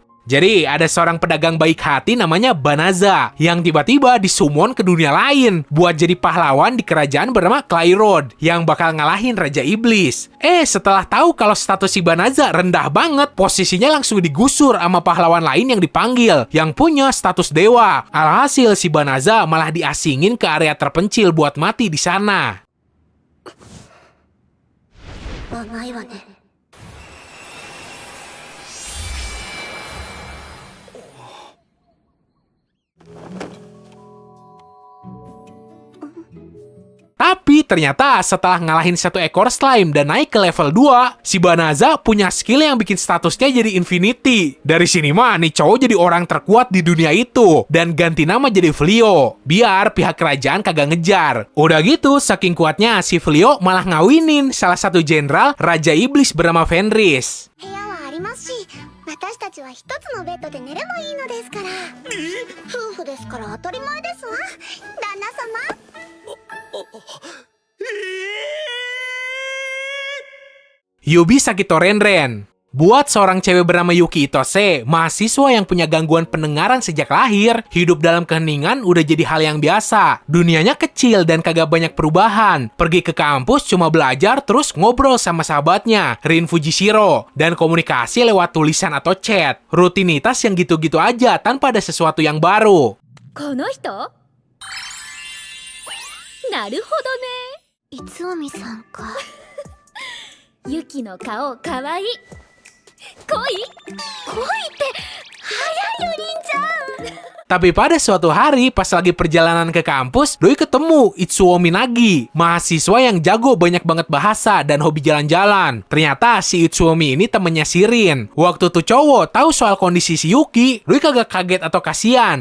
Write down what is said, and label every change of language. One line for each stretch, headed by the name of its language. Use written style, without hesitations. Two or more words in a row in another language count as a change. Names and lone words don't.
Indonesian: Jadi, ada seorang pedagang baik hati namanya Banaza yang tiba-tiba disummon ke dunia lain buat jadi pahlawan di kerajaan bernama Clayrod yang bakal ngalahin Raja Iblis. Setelah tahu kalau status si Banaza rendah banget, posisinya langsung digusur sama pahlawan lain yang dipanggil yang punya status dewa. Alhasil si Banaza malah diasingin ke area terpencil buat mati di sana.
Japanese: 甘いわね。
Indonesian: Tapi ternyata setelah ngalahin satu ekor slime dan naik ke level 2, si Banaza punya skill yang bikin statusnya jadi infinity. Dari sini mah nih cowok jadi orang terkuat di dunia itu dan ganti nama jadi Flio, biar pihak kerajaan kagak ngejar. Udah gitu, saking kuatnya si Flio malah ngawinin salah satu jenderal Raja Iblis bernama Fenris.
Japanese: 部屋はありますし、私たちは一つのベッドで寝ればいいのですから。夫婦ですから当たり前ですわ、旦那様。
Indonesian: Yubi Sakito Renren. Buat seorang cewek bernama Yuki Itose, mahasiswa yang punya gangguan pendengaran sejak lahir, hidup dalam keheningan udah jadi hal yang biasa. Dunianya kecil dan kagak banyak perubahan. Pergi ke kampus cuma belajar terus ngobrol sama sahabatnya, Rin Fujishiro, dan komunikasi lewat tulisan atau chat. Rutinitas yang gitu-gitu aja tanpa ada sesuatu yang baru.
Japanese: この人？なるほどね。いつおみさんか。ユキの顔かわいい。恋？恋って早いよりんちゃん。
Indonesian: Tapi pada suatu hari, pas lagi perjalanan ke kampus, Doi ketemu Itsuo Minagi, mahasiswa yang jago banyak banget bahasa dan hobi jalan-jalan. Ternyata si Itsuomi ini temennya Shirin. Waktu tuh cowok tahu soal kondisi si Yuki, Doi kagak kaget atau kasihan.